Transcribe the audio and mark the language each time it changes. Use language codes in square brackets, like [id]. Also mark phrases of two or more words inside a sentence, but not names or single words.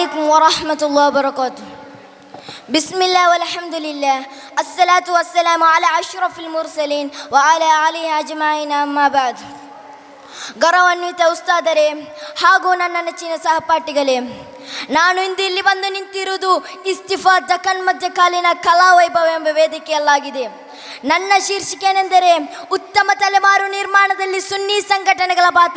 [ar] عليكم ورحمة الله وبركاته. بسم الله والحمد لله الصلاة والسلام على أشرف المرسلين وعلى آله أجمعين أما بعد. [kn] ಗೌರವಾನ್ವಿತ ಉಸ್ತಾದರೇ ಹಾಗೂ ನನ್ನ ನೆಚ್ಚಿನ ಸಹಪಾಠಿಗಳೇ, ನಾನು ಇಂದು ಇಲ್ಲಿ ಬಂದು ನಿಂತಿರುವುದು ಇಸ್ತಿಫಾ ದಖನ್ ಮಧ್ಯಕಾಲೀನ ಕಲಾವೈಭವ ಎಂಬ ವೇದಿಕೆಯಲ್ಲಾಗಿದೆ. ನನ್ನ ಶೀರ್ಷಿಕೆ ಏನೆಂದರೆ ಉತ್ತಮ ತಲೆಮಾರು ನಿರ್ಮಾಣದಲ್ಲಿ ಸುನ್ನಿ ಸಂಘಟನೆಗಳ ಪಾತ್ರ.